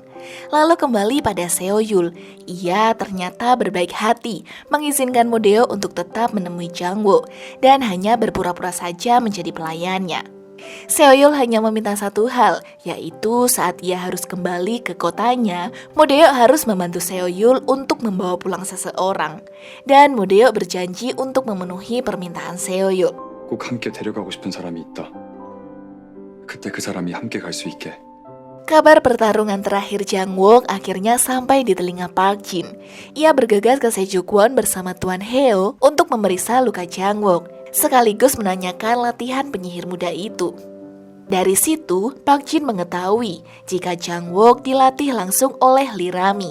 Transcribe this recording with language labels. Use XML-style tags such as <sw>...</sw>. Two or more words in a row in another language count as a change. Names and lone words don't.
<id>Lalu kembali pada Seo-yul, ia ternyata berbaik hati mengizinkan Mudeo untuk tetap menemui Jang-wook dan hanya berpura-pura saja menjadi pelayannya. Seo-yul hanya meminta satu hal, yaitu saat ia harus kembali ke kotanya, Mudeo harus membantu Seo-yul untuk membawa pulang seseorang. Dan Mudeo berjanji untuk memenuhi permintaan Seo-yul.</id> <ko>꼭 함께 데려가고 싶은 사람이 있다. 그때 그 사람이 함께 갈 수 있게.</ko> <id>Kabar pertarungan terakhir Jang-wook akhirnya sampai di telinga Park Jin. Ia bergegas ke Sejongwon bersama Tuan Heo untuk memeriksa luka Jang-wook, sekaligus menanyakan latihan penyihir muda itu. Dari situ, Park Jin mengetahui jika Jang-wook dilatih langsung oleh Lee Rami.</id>